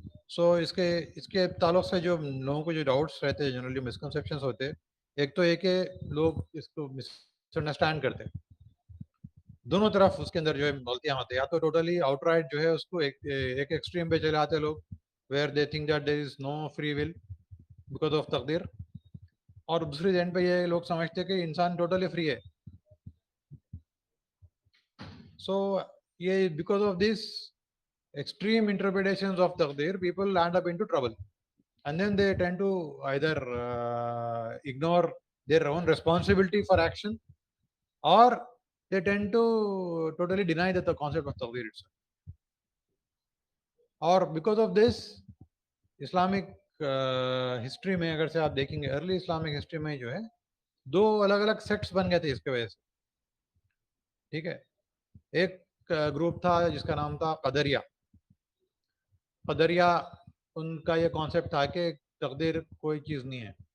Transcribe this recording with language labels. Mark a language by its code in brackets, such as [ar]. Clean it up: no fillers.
[ur] سو اس کے تعلق سے جو لوگوں کو جو ڈاؤٹس رہتے ہیں، جنرلی مسکنسیپشنس ہوتے ہیں، ایک تو یہ کہ لوگ اس کو مس انڈرسٹینڈ کرتے ہیں، دونوں طرف اس کے اندر جو ہے غلطیاں ہوتی ہیں. یا تو ٹوٹلی آؤٹ رائٹ جو ہے اس کو ایک ایکسٹریم پہ چلے آتے لوگ، [en] where they think that there is no free will because of تقدیر، [ur] اور دوسری اینڈ پہ یہ لوگ سمجھتے کہ انسان ٹوٹلی فری ہے. [en] So یہ because of this extreme interpretations of taqdeer, people land up into trouble, and then they tend to either ignore their own responsibility for action, or they tend to totally deny the concept of taqdeer itself. [ur] اور [en] because of this [ur] Islamic history میں اگر سے آپ دیکھیں گے، early Islamic history میں جو ہے 2 الگ الگ سیکٹس بن گئے تھے اس کی وجہ سے. ٹھیک ہے. ایک گروپ تھا جس کا نام تھا قدریہ. قدریہ ان کا یہ کانسیپٹ تھا کہ تقدیر کوئی چیز نہیں ہے.